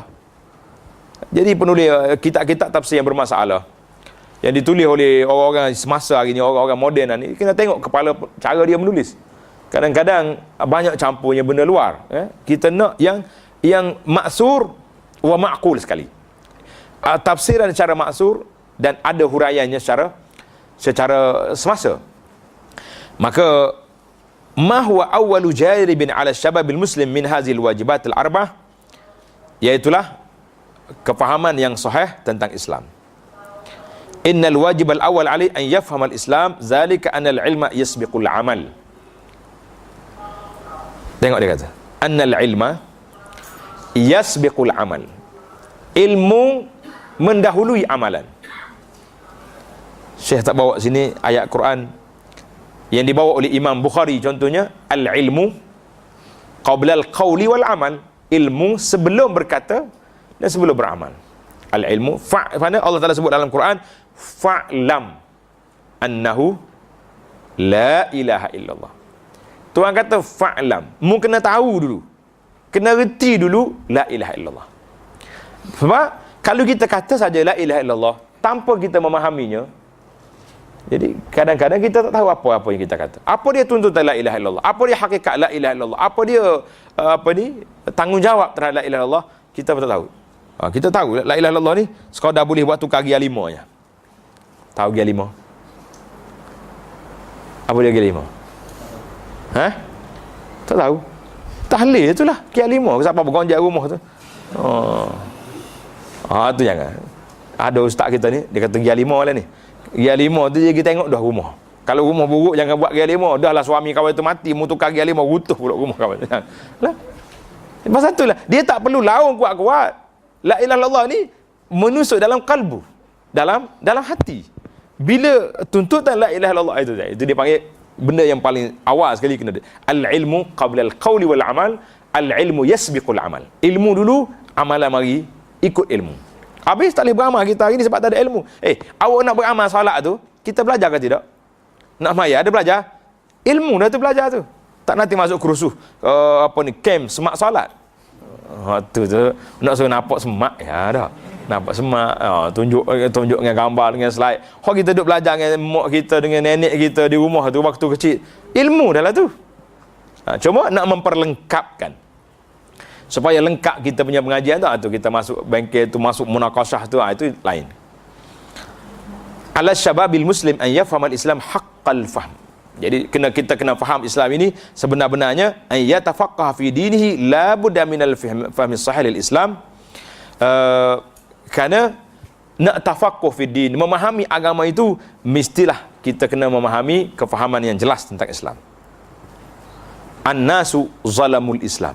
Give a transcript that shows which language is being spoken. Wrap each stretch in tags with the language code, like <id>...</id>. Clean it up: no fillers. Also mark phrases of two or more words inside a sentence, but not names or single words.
<ms>Jadi penulis kitab-kitab tafsir yang bermasalah, yang ditulis oleh orang-orang semasa hari ni, orang-orang moden ni, kena tengok kepala cara dia menulis. Kadang-kadang banyak campurnya benda luar. Kita nak yang</ms> <ar>مأثور ومعقول</ar> <ms>sekali. Tafsiran secara maksur dan ada huraiannya secara semasa.</ms> <ar>Maka ما هو أول جارب على شباب المسلم من هذه الواجبات الأربعة,</ar> <ms>iaitulah kefahaman yang sahih tentang Islam.</ms> <ar>إن الواجب الأول عليه أن يفهم الإسلام ذلك أن العلم يسبق العمل.</ar> <ms>Tengok dia kata,</ms> <ar>أن العلم يسبق العمل.</ar> <ms>Ilmu mendahului amalan. Syekh tak bawa sini ayat Quran yang dibawa oleh Imam Bukhari, contohnya</ms> <ar>العلم قبل القول والعمل.</ar> <ms>Ilmu sebelum berkata dan sebelum beramal. Al-ilmu mana Allah Taala sebut dalam Quran,</ms> <ar>فاعلم أنه لا إله إلا الله.</ar> <ms>Tuhan kata fa'lam, mu kena tahu dulu, kena reti dulu</ms> <ar>لا إله إلا الله.</ar> <ms>Sebab kalau kita kata saja</ms> <ar>لا إله إلا الله</ar> <ms>tanpa kita memahaminya, jadi kadang-kadang kita tak tahu apa yang kita kata. Apa dia tuntutan</ms> <ar>لا إله إلا الله?</ar> <ms>Apa dia hakikat</ms> <ar>لا إله إلا الله?</ar> <ms>Apa dia tanggungjawab terhadap</ms> <ar>لا إله إلا الله?</ar> <ms>Kita pun tak tahu. Kita tahu</ms> <ar>لا إله إلا الله</ar> <ms>ni sekadar boleh buat tukar gia 5 je. Tahu gia 5? Apa dia gia 5? Tak tahu. Tahlil itulah gia 5. Siapa bergonjak rumah tu? Tu jangan. Ada ustaz kita ni, dia kata gia 5 lah ni. Gia 5 tu dia pergi tengok dah rumah. Kalau rumah buruk jangan buat gia 5. Dah lah suami kawan tu mati, mu tukar gia 5, rutuh pula rumah kawan. Lah. Pasal itulah dia tak perlu laung kuat-kuat.</ms> <ar>لا إله إلا الله</ar> <ms>ni menusuk dalam kalbu, dalam hati. Bila tuntutan</ms> <ar>لا إله إلا الله</ar> <ms>itu dia panggil benda yang paling awal sekali kena ada.</ms> <ar>العلم قبل القول والعمل، العلم يسبق العمل.</ar> <ms>Ilmu dulu, amalan mari ikut ilmu. Habis tak boleh beramal kita hari ni sebab tak ada ilmu. Awak nak beramal solat tu, kita belajar ke tidak? Nak maya ada belajar? Ilmu dah tu belajar tu. Tak nanti masuk kursus camp semak solat. Tu nak suruh nampak semak ya dah. Nampak semak, tunjuk dengan gambar, dengan slide. Kalau kita duduk belajar dengan mak kita, dengan nenek kita di rumah tu waktu kecil, ilmu dah lah tu. Cuma nak memperlengkapkan supaya lengkap kita punya pengajian tu, kita masuk bengkel tu, masuk munaqashah tu, itu lain.</ms> <ar>على شباب المسلم أن يفهم الإسلام حق الفهم.</ar> <ms>Jadi kita kena faham Islam ini sebenar-benarnya,</ms> <ar>أن يتفقه في دينه لا بد من الفهم الصحيح للإسلام.</ar> <ms>Kerana nak</ms> <ar>تفقه في الدين,</ar> <ms>memahami agama itu mestilah kita kena memahami kefahaman yang jelas tentang Islam.</ms> <ar>الناس ظلام الإسلام.</ar>